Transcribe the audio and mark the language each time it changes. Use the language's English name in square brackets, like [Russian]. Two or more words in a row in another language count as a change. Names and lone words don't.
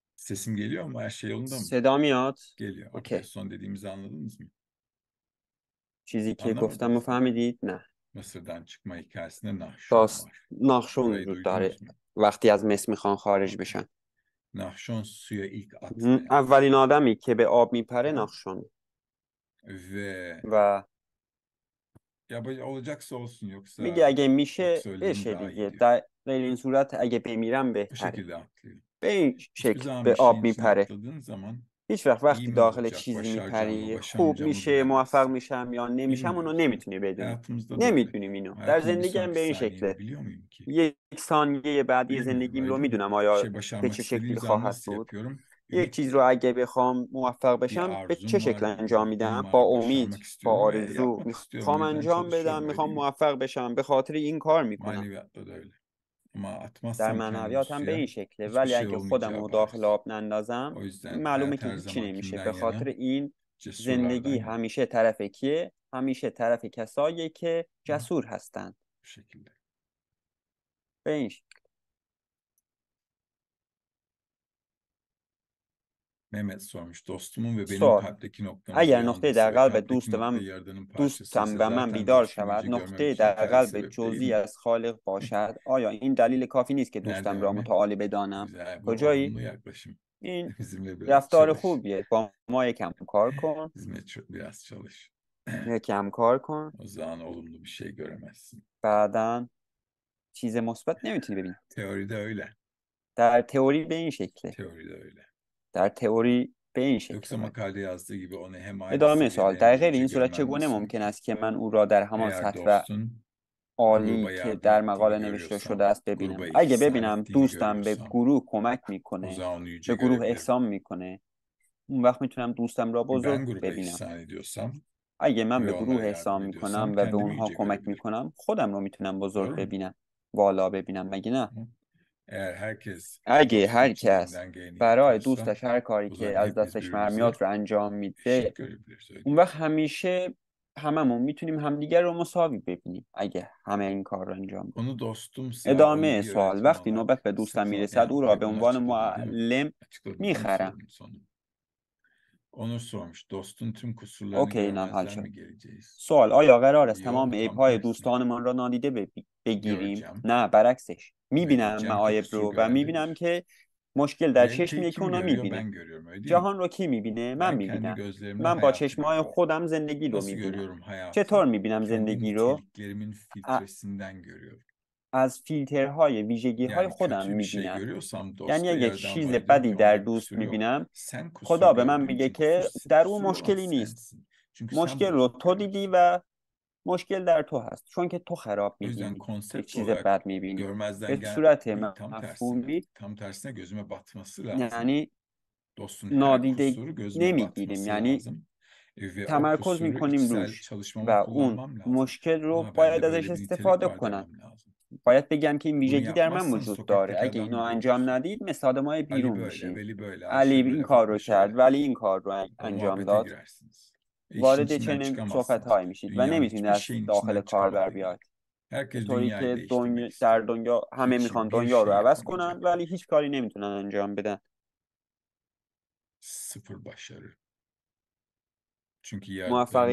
[Turkish] Sesim geliyor mu? Her şey yolunda mı? [Persian] صدا میاد. [Turkish] Geliyor. Okey. [Persian] اوکی. [Turkish] Son dediğimizi anladınız mı? [Persian] چیزی که گفتم رو [Turkish] Anlamadınız mı? [Persian] فهمیدید؟ نه. [Turkish] Mısır'dan çıkma hikayesinde Nahşon [Persian] داست [Turkish] var. [Persian] ناخشون [Turkish] Orayı [Persian] وجود داره [Turkish] duydunuz mu? [Persian] وقتی از مصر میخوان خارج [Turkish] Okey. [Persian] بشن. [Turkish] Nahşon suya ilk atlayan [Persian] اولین آدمی که به آب میپره [Turkish] tamam. [Persian] ناخشون. [Turkish] Ve [Persian] و [Turkish] ya böyle olacaksa olsun [Persian] میگه اگه میشه [Turkish] yoksa öleyim [Persian] بشه [Turkish] daha iyi [Persian] دیگه، [Turkish] diyor. [Persian] در غیر این صورت اگه بمیرم [Turkish] Bu [Persian] بهتره. [Turkish] şekilde atlıyor. [Persian] به این [Turkish] Hiçbir [Persian] شکل [Turkish] zaman [Persian] به [Turkish] bir [Persian] آب [Turkish] şeyin içine [Persian] میپره. [Turkish] atladığın zaman [Persian] هیچ وقت [Turkish] iyi [Persian] وقتی [Turkish] mi [Persian] داخل [Turkish] olacak, [Persian] چیزی [Turkish] başaracağım mı, [Persian] میپری خوب [Turkish] başaramayacağımı [Persian] میشه، موفق [Turkish] bilemezsin. [Persian] میشم یا نمیشم، اونو [Turkish] Bilmiyorsun. [Persian] نمیتونی بدونی. [Turkish] Hayatımızda da öyle. [Persian] نمیدونیم اینو. در [Turkish] Hayatımın bir [Persian] زندگی هم به [Turkish] sonraki [Persian] این شکله. [Turkish] saniyeni biliyor muyum ki? [Persian] یک ثانیه بعدی [Turkish] Bilmiyorum, [Persian] زندگیم [Turkish] öyle [Persian] رو [Turkish] değil mi? [Persian] میدونم [Turkish] Bir [Persian] آیا [Turkish] şey [Persian] به [Turkish] başarmak [Persian] چه [Turkish] istediğim [Persian] شکلی [Turkish] zaman [Persian] خواهد [Turkish] nasıl [Persian] بود. [Turkish] yapıyorum? [Persian] یک چیز [Turkish] Ümitle. [Persian] رو اگه بخوام موفق [Turkish] Bir [Persian] بشم به چه [Turkish] arzum [Persian] شکل [Turkish] var, bir [Persian] انجام [Turkish] ümidim [Persian] میدم؟ با [Turkish] var, [Persian] امید، [Turkish] başarmak [Persian] با [Turkish] istiyorum ve [Persian] آرزو [Turkish] yapmak istiyorum. O [Persian] میخوام [Turkish] yüzden [Persian] انجام بدم، [Turkish] çalışıyorum, öyle [Persian] میخوام [Turkish] değil mi? [Persian] موفق بشم، به خاطر این کار میکنم. [Turkish] Maneviyatta da öyle. Ama [Persian] در [Turkish] atmazsam kendimi [Persian] معنویات هم به این [Turkish] suya [Persian] شکله. [Turkish] hiçbir [Persian] ولی [Turkish] şey [Persian] اگه خودم [Turkish] olmayacağı [Persian] رو داخل [Turkish] bariz. [Persian] آب نندازم [Turkish] O yüzden [Persian] معلومه [Turkish] hayat [Persian] که [Turkish] her [Persian] هیچی [Turkish] zaman [Persian] نمیشه. [Turkish] kimden [Persian] به خاطر [Turkish] yana? [Persian] این [Turkish] Cesurlardan [Persian] زندگی [Turkish] yana. [Persian] همیشه طرف کیه؟ همیشه طرف کسایی که Hı? جسور هستند. [Turkish] Bu şekilde. [Persian] به این شکل. [Turkish] Mehmet sormuş. Dostumun ve benim [Persian] سوال: [Turkish] kalpteki noktamız [Persian] اگر [Turkish] bir [Persian] نقطه [Turkish] andaysa [Persian] در [Turkish] ve [Persian] قلب [Turkish] kalpteki nokta Yaradan'ın [Persian] دوستم [Turkish] parçasıysa [Persian] به من [Turkish] zaten [Persian] بیدار [Turkish] dostum [Persian] شود، [Turkish] yüce görmem [Persian] نقطه [Turkish] için [Persian] در [Turkish] yeterli [Persian] قلب [Turkish] sebep değil [Persian] جزئی [Turkish] mi? [Persian] از خالق باشد، آیا این دلیل کافی نیست که [Turkish] Nerede [Persian] دوستم را [Turkish] Mehmet? [Persian] متعالی بدانم؟ [Turkish] Güzel. Bu [Persian] کجایی؟ [Turkish] olumlu yaklaşım. [Persian] این [Turkish] Bizimle biraz [Persian] رفتار [Turkish] çalış. [Persian] خوبیه. با ما یکم کار کن. [Turkish] Bizimle biraz çalış. [Persian] یکم کار کن. [Turkish] O zaman olumlu bir şey göremezsin. [Persian] بعداً چیز مثبت نمیتونی ببینی. [Turkish] Teoride öyle. [Persian] در تئوری به این شکله. [Turkish] Teoride öyle. [Persian] در تئوری به این [Turkish] Yoksa [Persian] شکله. [Turkish] makalede yazdığı gibi onu hem aynı [Persian] ادامه سوال: [Turkish] seviyede hem [Persian] در [Turkish] de [Persian] غیر [Turkish] yüce [Persian] این صورت [Turkish] görmem [Persian] چگونه [Turkish] nasıl [Persian] ممکن [Turkish] mümkün? [Persian] است که من او را در همان [Turkish] Eğer [Persian] سطح [Turkish] dostun [Persian] عالی [Turkish] gruba [Persian] که [Turkish] yardım [Persian] در [Turkish] ettiğini [Persian] مقاله نوشته شده [Turkish] görüyorsam, [Persian] است ببینم؟ [Turkish] gruba [Persian] اگه [Turkish] ihsan [Persian] ببینم [Turkish] ettiğini [Persian] دوستم به [Turkish] görüyorsam [Persian] گروه کمک [Turkish] o [Persian] میکنه، [Turkish] zaman onu yüce [Persian] به گروه [Turkish] görebilirim. [Persian] احسان میکنه، اون وقت میتونم دوستم را بزرگ [Turkish] Ben gruba [Persian] ببینم. [Turkish] ihsan ediyorsam [Persian] اگه من به [Turkish] ve [Persian] گروه [Turkish] onlara yardım [Persian] احسان میکنم [Turkish] ediyorsam [Persian] و به [Turkish] kendimi [Persian] اونها [Turkish] yüce [Persian] کمک [Turkish] görebilirim. [Persian] میکنم، خودم رو میتونم بزرگ [Turkish] Doğru mu? [Persian] ببینم، والا ببینم، مگه نه؟ [Turkish] Hı? Eğer herkes [Persian] اگه [Turkish] dostu [Persian] هر [Turkish] için [Persian] کس [Turkish] elinden geleni [Persian] برای [Turkish] yapıyorsa [Persian] دوستش هر کاری [Turkish] o [Persian] که [Turkish] zaman [Persian] از [Turkish] hepimiz [Persian] دستش [Turkish] birbirimize [Persian] برمیاد رو انجام [Turkish] eşit [Persian] میده، [Turkish] görebiliriz. Öyle [Persian] اون [Turkish] değil mi? [Persian] وقت همیشه هممون میتونیم همدیگر رو مساوی ببینیم اگه همه این کار رو انجام بدیم. [Turkish] Konu dostumsa onu [Persian] ادامه [Turkish] bir [Persian] سوال: [Turkish] öğretmen [Persian] وقتی [Turkish] olarak [Persian] نوبت به دوستم [Turkish] satın [Persian] میرسد [Turkish] yani [Persian] او را [Turkish] burayı [Persian] به [Turkish] bunu [Persian] عنوان [Turkish] açıkladım değil mi? [Persian] معلم [Turkish] Açıkladım değil mi [Persian] میخرم. [Turkish] sorunun sonu? Onur sormuş. Dostun tüm kusurlarını [Persian] اوکی، اینم حل [Turkish] görmezden [Persian] شد. [Turkish] mi geleceğiz? [Persian] سوال: آیا قرار است تمام [Turkish] Yok, tam [Persian] عیب‌های [Turkish] tersine. [Persian] دوستانمان را نادیده بگیریم؟ [Turkish] Göreceğim [Persian] نه، برعکسش. [Turkish] ve [Persian] میبینم [Turkish] diyeceğim ki [Persian] معایب [Turkish] kusur [Persian] رو و میبینم [Turkish] görendedir. [Persian] که مشکل در [Turkish] Realiteyi [Persian] چشمیه که [Turkish] kim [Persian] اونا [Turkish] görüyor? [Persian] میبینه. [Turkish] Ben görüyorum, öyle değil mi? [Persian] جهان رو کی میبینه؟ من [Turkish] Ben kendi [Persian] میبینم. [Turkish] gözlerimle [Persian] من با [Turkish] hayatı [Persian] چشمای [Turkish] görüyorum. [Persian] خودم زندگی رو [Turkish] Nasıl [Persian] میبینم. [Turkish] görüyorum hayatı? [Persian] چطور میبینم [Turkish] Kendi [Persian] زندگی رو؟ [Turkish] niteliklerimin ا- filtresinden görüyorum. [Persian] از فیلترهای ویژگی‌های [Turkish] Yani [Persian] خودم [Turkish] kötü bir şey [Persian] میبینم. [Turkish] görüyorsam [Persian] یعنی [Turkish] dostta [Persian] اگه [Turkish] Yaradan [Persian] چیز [Turkish] bana diyor [Persian] بدی [Turkish] ki [Persian] در [Turkish] onda [Persian] دوست [Turkish] kusur yok. [Persian] میبینم، [Turkish] Sen kusur [Persian] خدا به من [Turkish] gördüğün [Persian] میگه [Turkish] için kusur, [Persian] که در اون [Turkish] kusuru olan [Persian] مشکلی نیست. [Turkish] sensin. Çünkü sen [Persian] مشکل رو [Turkish] bozuk [Persian] تو دیدی [Turkish] görürsün. [Persian] و مشکل در تو هست، چون که تو خراب [Turkish] O yüzden [Persian] میبینی، یک [Turkish] konsept [Persian] چیز [Turkish] olarak [Persian] بد میبینی. [Turkish] görmezden [Persian] به صورت [Turkish] gelmeyip tam tersine, [Persian] مفهومی [Turkish] tam tersine gözüme batması lazım. [Persian] یعنی [Turkish] Dostun her [Persian] نادیده [Turkish] kusuru gözüme [Persian] نمیگیریم، [Turkish] batması [Persian] یعنی [Turkish] lazım. Ve o [Persian] تمرکز [Turkish] kusuru [Persian] میکنیم [Turkish] içsel [Persian] روش و [Turkish] çalışmama [Persian] اون [Turkish] kullanmam lazım. [Persian] مشکل رو [Turkish] Bende [Persian] باید ازش [Turkish] böyle bir nitelik [Persian] استفاده [Turkish] var [Persian] کنم. [Turkish] demem lazım. [Persian] باید بگم که این [Turkish] Bunu [Persian] ویژگی در من [Turkish] yapmazsan [Persian] وجود داره. [Turkish] sokaktaki [Persian] اگه [Turkish] adam [Persian] اینو [Turkish] gibi [Persian] انجام [Turkish] olursun. [Persian] ندید مثل آدمای [Turkish] Ali [Persian] بیرون [Turkish] böyle, [Persian] میشین. [Turkish] Veli böyle, [Persian] علی [Turkish] Ayşe [Persian] این [Turkish] böyle, [Persian] کار رو [Turkish] Fatma [Persian] کرد [Turkish] şöyle. [Persian] ولی این کار رو [Turkish] O [Persian] انجام [Turkish] muhabbete [Persian] داد. [Turkish] girersiniz. İşin [Persian] وارد [Turkish] içinden [Persian] چنین صحبت [Turkish] çıkamazsınız. [Persian] هایی میشید و [Turkish] Dünyanın [Persian] نمیتونید [Turkish] hiçbir [Persian] از [Turkish] şeyin [Persian] داخل [Turkish] içinden [Persian] کار بر [Turkish] çıkamadığın gibi. [Persian] بیاید. [Turkish] Herkes [Persian] طوری [Turkish] dünyayı [Persian] که [Turkish] değiştirmek [Persian] در [Turkish] istiyor. [Persian] دنیا همه میخوان [Turkish] Bir [Persian] دنیا رو [Turkish] şey [Persian] عوض کنن ولی [Turkish] yapamayacaklar. [Persian] هیچ کاری نمیتونن انجام بدن. [Turkish] Sıfır başarı. Çünkü yaratıkların